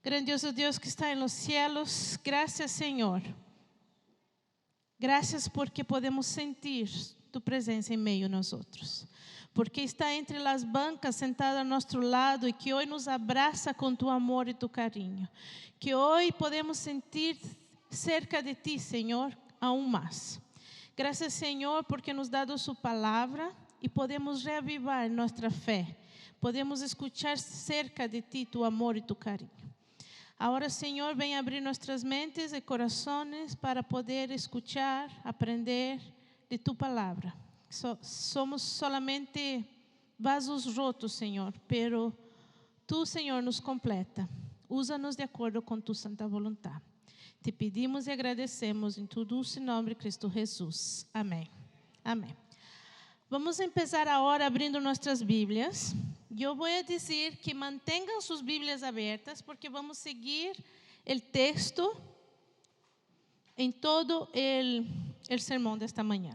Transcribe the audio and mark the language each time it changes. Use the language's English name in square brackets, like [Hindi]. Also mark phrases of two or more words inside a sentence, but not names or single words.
[Portuguese] Grandioso Deus que está em [Spanish] los cielos, [Portuguese] graças, Senhor. Graças porque podemos sentir tu presença em meio a nós outros. Porque está entre as bancas sentada a nosso lado e que hoje nos abraça com tu amor e tu carinho. Que hoje podemos sentir cerca de ti, Senhor, aún mais. Graças, Senhor, porque nos dado su palavra e podemos reavivar nossa fé. Podemos [Spanish] escuchar cerca de ti [Portuguese] tu amor e tu carinho. Agora, Senhor, vem abrir nossas mentes e corações para poder escuchar, aprender de tu palavra. [Spanish] Somos solamente vasos rotos, Senhor, pero tu, [Portuguese] Senhor, nos completa. Usa-nos de acordo com tu santa vontade. Te pedimos e agradecemos em [Spanish] tu dulce [Portuguese] nome, Cristo Jesus. Amém. Amém. Vamos começar agora abrindo nossas Bíblias. Eu vou dizer que mantenham suas Bíblias abertas, porque vamos seguir o texto em todo o sermão desta manhã.